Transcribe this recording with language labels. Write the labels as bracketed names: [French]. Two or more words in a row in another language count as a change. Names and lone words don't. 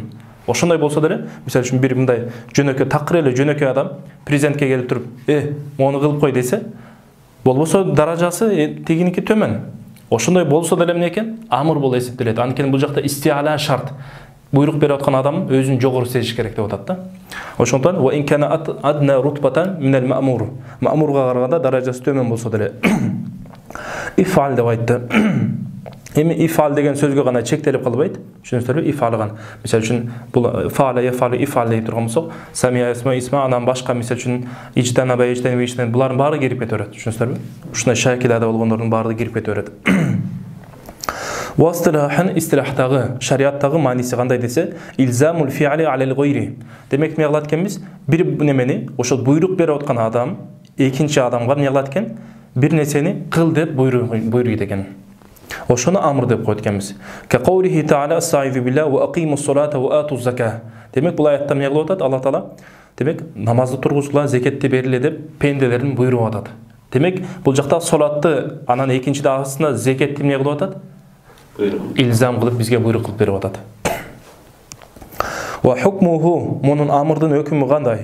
[Kyrgyz] Ошондой болсо деле, мисалы үчүн бир мындай жөнөкөй такыр эле жөнөкөй адам президентке келип туруп, мону кылып кой десе, болбосо даражасы тегиники төмөн. Ошондой болсо деле эмне экен? Амр болуп эсептелет. Анткени бул жакта исти'ала шарт. Буйрук берип аткан адам өзүн жогору сезиш керек деп атат да. [Arabic] Ошондон وإن كان أدنى رتبة من المأمور. [Kyrgyz] Ма'мурга караганда даражасы төмөн болсо деле иф'ал деп айтты. Эми иф'ал деген сөзгө гана чектелип калбайт. Түшүнүңүздөрбү? Иф'алган. Мисалы үчүн бул [Arabic] فعل يفعل افعل [Kyrgyz] деп турган болсок, [Arabic] سمع اسمع [Kyrgyz] анан башка мисалы үчүн ижтанаба булардын баары кирип кете берет. Түшүнүңүздөрбү? Ушундай шакилада болгондордун баары кирип кете берет. Вастилахан истилахтагы, шариаттагы мааниси кандай десе, [Arabic] إلزام الفعل على الغير. [Kyrgyz] Демек эмне кылат экенбиз? Бир немени, ошол буйрук берип аткан адам экинчи адамга эмне кылат экен? Бир нерсени кыл деп буйруйт экен. Ошону амр деп коет экенбиз. [Arabic] كقوله تعالى أستعيذ بالله وأقيموا الصلاة وآتوا الزكاة. [Kyrgyz] Демек бул аятта эмне кылып атат? Алла таала демек намазды тургузгула, закетти бериле деп пенделерин буйруп атат. Демек бул жакта салатты, анан экинчиде астына закетти эмне кылып атат? Илзам кылып бизге буйрук кылып берип атат. [Arabic] وحكمه, [Kyrgyz] мунун амрдын өкүмү кандай?